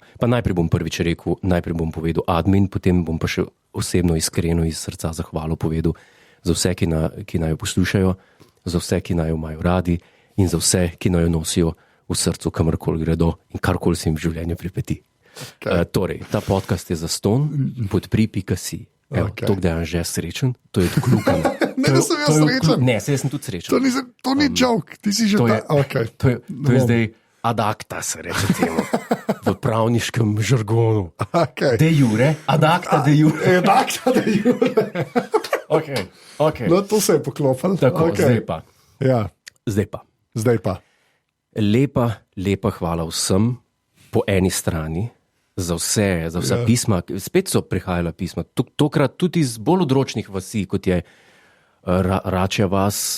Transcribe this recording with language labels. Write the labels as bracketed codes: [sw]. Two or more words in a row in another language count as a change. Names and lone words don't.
[sl] Pa najprej bom prvič rekel, najprej bom povedal admin, potem bom pa še osebno iskreno iz srca zahvalo povedal za vse, ki naj jo poslušajo, za vse, ki naj jo imajo radi in za vse, ki naj jo nosijo v srcu, kamorkoli gredo in karkoli se jim v življenju pripeti. Okay. Torej, ta podcast je zastonj, podpri.si. To, da je Anže srečen, to je tako lukan. Ne, da sem jaz srečen. Ne, jaz sem tudi srečen. To ni joke, ti si že ta. To je zdaj [la] ad acta, [sl] se reče temu, v pravniškem žargonu. Okay. [la] De jure, ad acta de jure. Ad acta de jure. [sl] Okay. No, to se je poklopil. Tako, okay. Zdaj pa. Lepa hvala vsem po eni strani. Za vsa pisma, spet so prihajala pisma, tokrat tudi iz bolj odročnih vasi, kot je Račja vas.